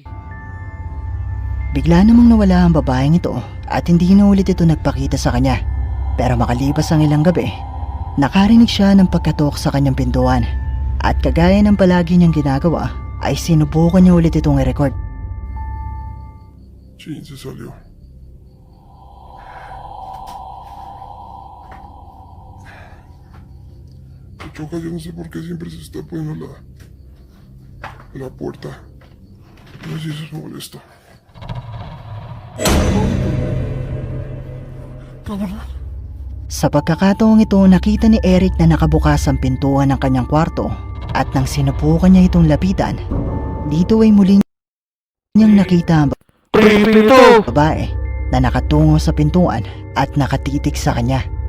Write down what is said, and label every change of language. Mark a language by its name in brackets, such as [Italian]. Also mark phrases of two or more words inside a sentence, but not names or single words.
[Filipino] Bigla namang nawala ang babaeng ito at hindi na ulit ito nagpakita sa kanya. Pero makalipas ang ilang gabi, nakarinig siya ng pagkatok sa kanyang pintuan. At kagaya ng palagi niyang ginagawa, ay sinubukan niya ulit itong i-record. [Spanish] Sí, se salió. Se choca, yo no sé por qué siempre se está poniendo la puerta. No sé si eso es molesto. Cabrón. [Filipino] Sa pagkakataong ito, nakita ni Eric na nakabukas ang pintuan ng kanyang kwarto at nang sinubukan niya itong lapitan, dito ay muli niyang nakita ang Creepy to! babae na nakatungo sa pintuan at nakatitig sa kanya.